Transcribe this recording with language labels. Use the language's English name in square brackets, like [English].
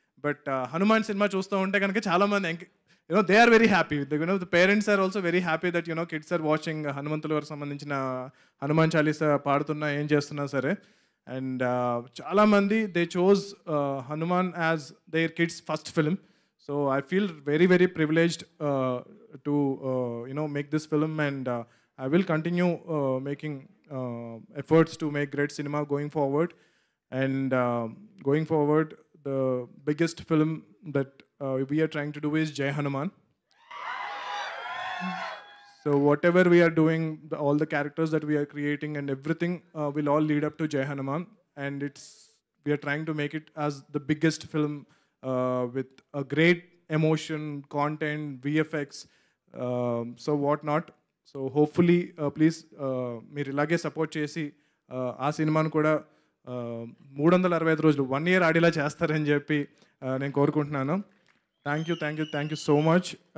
[Telugu] But Hanuman cinema చూస్తూ ఉంటే కనుక చాలామంది [English] They are very happy. The parents are also very happy that kids are watching [Telugu] హనుమంతుల వారికి సంబంధించిన హనుమాన్ చాలీసా పాడుతున్నా ఏం చేస్తున్నా సరే. [English] And చాలామంది they chose Hanuman as their kids first film. So I feel very very privileged to make this film, and I will continue making efforts to make great cinema going forward. And going forward, the biggest film that we are trying to do is Jai Hanuman. So whatever we are doing, all the characters that we are creating and everything will all lead up to Jai Hanuman. And we are trying to make it as the biggest film with a great emotion, content, VFX, so what not. So hopefully please [Telugu] మీరు ఇలాగే support చేసి ఆ సినిమాను కూడా 365 రోజులు 1 year ఆడేలా చేస్తారని చెప్పి నేను కోరుకుంటున్నాను. [English] Thank you so much.